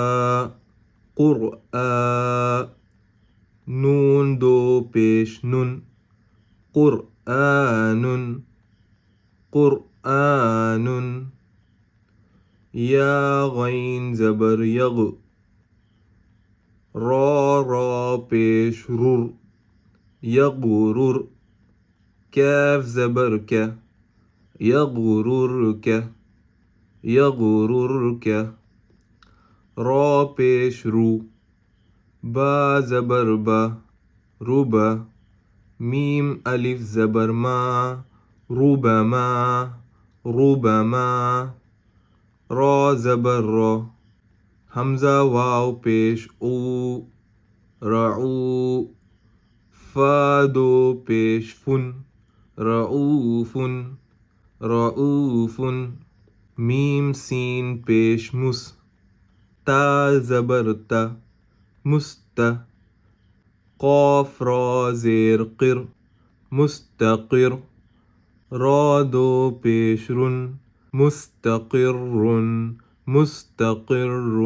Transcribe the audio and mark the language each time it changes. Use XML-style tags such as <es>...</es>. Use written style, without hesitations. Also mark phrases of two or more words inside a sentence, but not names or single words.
<ur>قرآ، نون 2 پیش نن، قرآن، قرآن، یا غین زبر یغ، را پیش رر یغرر کیف زبر کے یغرر کے یغرر کے را پیش رو با زبر با ربا میم الف زبر ما ربما ربما را زبر را حمزہ واو پیش او رعو فا دو پیش فن رعوف رعوف میم سین پیش مس تا زبر تا مست قاف را زیر قر مستقر را دو پیش رن مستقر مستقر</ur>